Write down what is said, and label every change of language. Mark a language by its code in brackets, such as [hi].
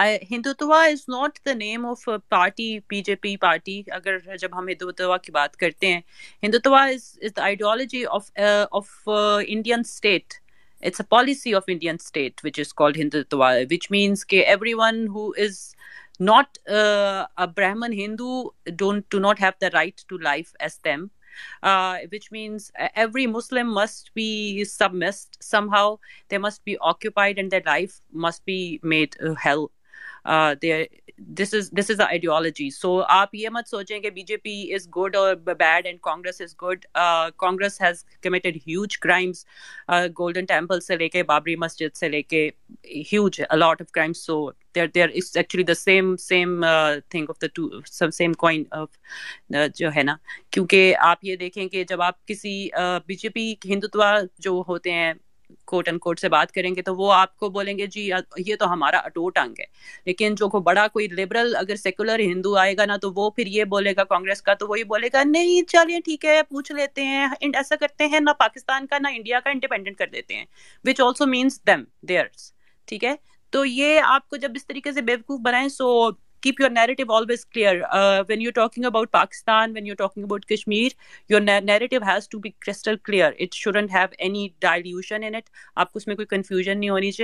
[en] Hindutva is not the name of a party, BJP party. [ur] اگر جب ہم ہندوتوا کی بات کرتے ہیں, Hindutva [en] is the ideology of Indian state. It's a policy of Indian state which is called Hindutva, which means that everyone who is not a Brahmin Hindu do not have the right to life as them. Which means every Muslim must be submissed somehow. They must be occupied and their life must be made hell. This is the ideology. So [ur] آپ یہ مت سوچیں کہ [en] BJP is good or bad and Congress is good. Congress has committed huge crimes, Golden Temple [ur] سے لے کے بابری مسجد سے لے کے [en] huge, a lot of crimes. So there is actually the same thing of the two, same coin of [ur] جو ہے نا. کیونکہ آپ یہ دیکھیں کہ جب آپ کسی BJP ہندوتوا جو ہوتے ہیں [en] quote and quote [ur] سے بات کریں گے تو وہ آپ کو بولیں گے جی یہ تو ہمارا اٹوٹ انگ ہے. لیکن جو بڑا کوئی لبرل اگر سیکولر ہندو آئے گا نا تو وہ پھر یہ بولے گا کانگریس کا, تو وہی بولے گا نہیں چلیے ٹھیک ہے پوچھ لیتے ہیں, ایسا کرتے ہیں نہ پاکستان کا نہ انڈیا کا انڈیپینڈنٹ کر دیتے ہیں, [en] Which also means them, theirs. [ur] ٹھیک ہے, تو یہ آپ کو جب اس طریقے سے بیوقوف بنائیں, سو [en] keep your narrative always clear. When you're talking about Pakistan, when you're talking about Kashmir, your narrative has to be crystal clear. It shouldn't have any dilution in it. [ur] آپ کو اس میں کوئی confusion نہیں ہونی چاہیے.